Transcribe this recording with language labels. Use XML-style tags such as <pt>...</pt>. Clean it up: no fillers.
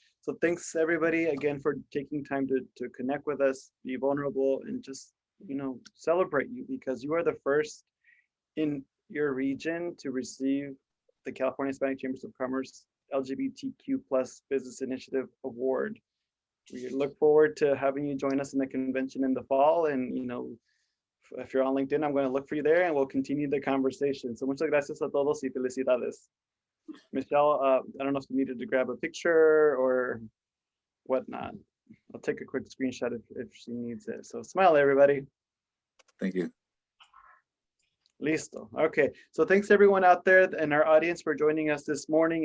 <en>So thanks everybody again for taking time to connect with us, be vulnerable, and just, you know, celebrate you, because you are the first in your region to receive the California Hispanic Chambers of Commerce LGBTQ plus Business Initiative Award. We look forward to having you join us in the convention in the fall. And, you know, if you're on LinkedIn, I'm going to look for you there and we'll continue the conversation.</en> <es>So muchas gracias a todos y felicidades.</es> <en>Michelle, I don't know if you needed to grab a picture or whatnot. I'll take a quick screenshot if she needs it. So smile, everybody. Thank you.</en> <es>Listo.</es> <en>Okay. So thanks everyone out there in our audience for joining us this morning.</en>